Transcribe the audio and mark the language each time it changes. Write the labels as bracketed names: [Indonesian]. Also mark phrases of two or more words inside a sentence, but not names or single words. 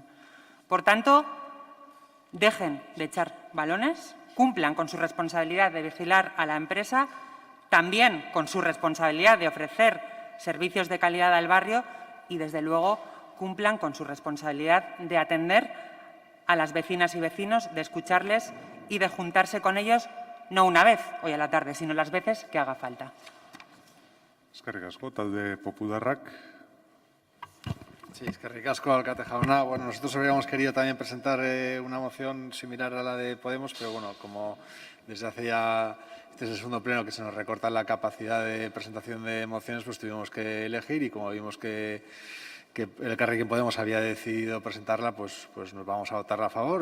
[Spanish] Por tanto, dejen de echar balones, cumplan con su responsabilidad de vigilar a la empresa, también con su responsabilidad de ofrecer servicios de calidad al barrio y, desde luego, cumplan con su responsabilidad de atender a las vecinas y vecinos, de escucharles y de juntarse con ellos no una vez hoy a la tarde, sino las veces que haga falta. [Basque] Eskerrik asko, talde Popularrak. Sí, eskerrik asko, alcalde jauna. [Spanish] Bueno, nosotros habríamos querido también presentar una moción similar a la de Podemos, pero bueno, como desde hace ya, este es el segundo pleno que se nos recorta la capacidad de presentación de mociones, pues tuvimos que elegir y como vimos que el Elkarrekin Podemos había decidido presentarla, pues nos vamos a votar a favor.